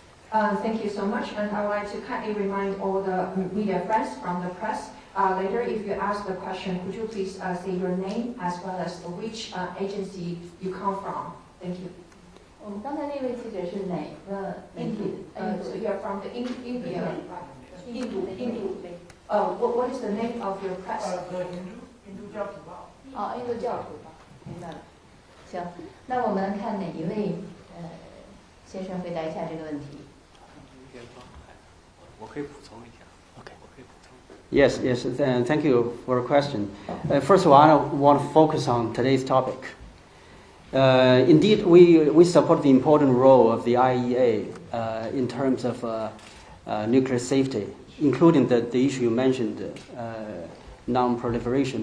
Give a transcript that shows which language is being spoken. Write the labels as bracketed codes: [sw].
[en] Thank you so much, and I would like to kindly remind all the media friends from the press. Later, if you ask the question, could you please say your name as well as which agency you come from? Thank you. [zh] 我们刚才那位记者是哪个印度 [en] ？So you are from the India. [zh] 印度。 [en] What is the name of your press? [zh] 印度教徒报。哦，印度教徒报，明白了。行，那我们看哪一位先生回答一下这个问题。我可以补充一下。OK， 我可以补充。 [en] Yes, thank you for the question. First of all, I want to focus on today's topic. Indeed, we support the important role of the IAEA in terms of nuclear safety, including the issue you mentioned, non-proliferation.